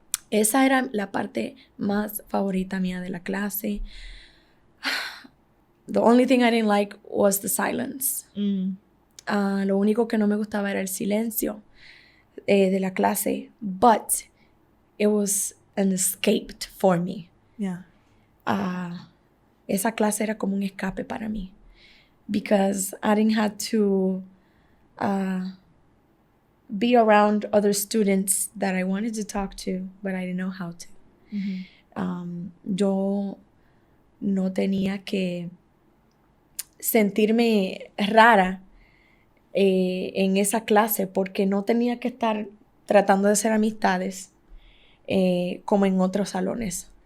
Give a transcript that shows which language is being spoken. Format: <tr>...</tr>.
<es>Esa era la parte más favorita mía de la clase.</es> <en>The only thing I didn't like was the silence.</en> <es>Lo único que no me gustaba era el silencio de la clase,</es> <en>but it was an escape for me. Yeah.</en> <es>Esa clase era como un escape para mí,</es> <en>because I didn't have to be around other students that I wanted to talk to, but I didn't know how to. Mm-hmm.</en> <es>Yo no tenía que sentirme rara en esa clase, porque no tenía que estar tratando de hacer amistades como en otros salones.</es>